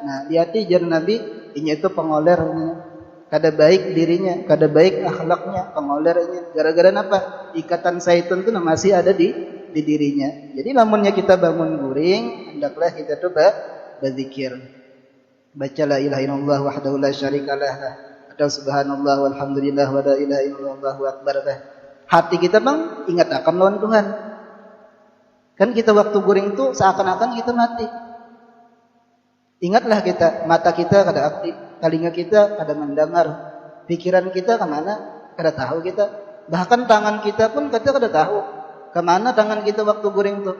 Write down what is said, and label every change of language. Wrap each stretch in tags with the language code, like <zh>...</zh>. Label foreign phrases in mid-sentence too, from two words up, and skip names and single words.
<bjn>Nah, lihat jar Nabi, ini itu pengolernya. Kada baik dirinya, kada baik akhlaknya, pengolernya. Gara-gara apa? Ikatan syaitan itu masih ada di di dirinya. Jadi lamunnya kita bangun guring, hendaklah kita tuh berzikir.</bjn> <ar>Baca لا إله إلا الله وحده لا شريك له atau سبحان الله والحمد لله ولا إله إلا الله والله أكبر.</ar> <bjn>Hati kita bang ingat akan lawan Tuhan. Kan kita waktu guring tuh seakan-akan kita mati. Ingatlah kita, mata kita kada aktif, telinga kita kada mendengar, pikiran kita kemana kada tahu kita. Bahkan tangan kita pun kita kada tahu kemana tangan kita waktu guring tuh.</bjn>